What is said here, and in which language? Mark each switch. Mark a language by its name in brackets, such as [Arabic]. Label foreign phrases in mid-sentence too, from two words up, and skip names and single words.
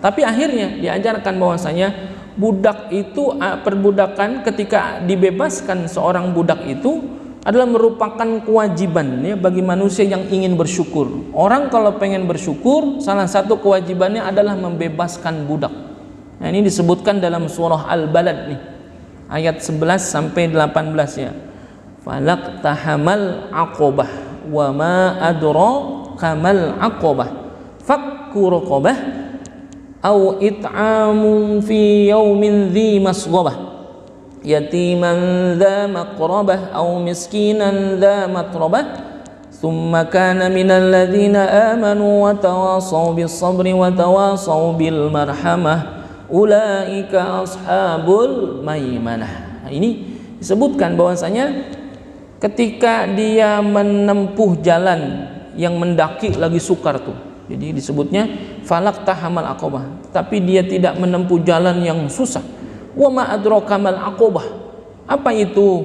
[Indonesian] Tapi akhirnya diajarkan bahwasanya budak itu, perbudakan ketika dibebaskan seorang budak itu adalah merupakan kewajiban ya bagi manusia yang ingin bersyukur. Orang kalau pengen bersyukur, salah satu kewajibannya adalah membebaskan budak. Nah, ini disebutkan dalam surah Al-Balad nih, ayat 11 sampai 18 ya. [Arabic] فلا اقتحم العقبة وما أدراك ما العقبة فك رقبة أو إطعام في يوم ذي مسغبة يتيما ذا مقربة أو مسكينا ذا متربة ثم كان من الذين آمنوا وتواصوا بالصبر وتواصوا بالمرحمة أولئك أصحاب الميمنة. [Indonesian] Nah, ini disebutkan bahwasanya ketika dia menempuh jalan yang mendaki lagi sukar tuh, jadi disebutnya [Arabic] فلا اقتحم العقبة, [Indonesian] tapi dia tidak menempuh jalan yang susah. [Arabic] وما أدراك ما العقبة, [Indonesian] apa itu?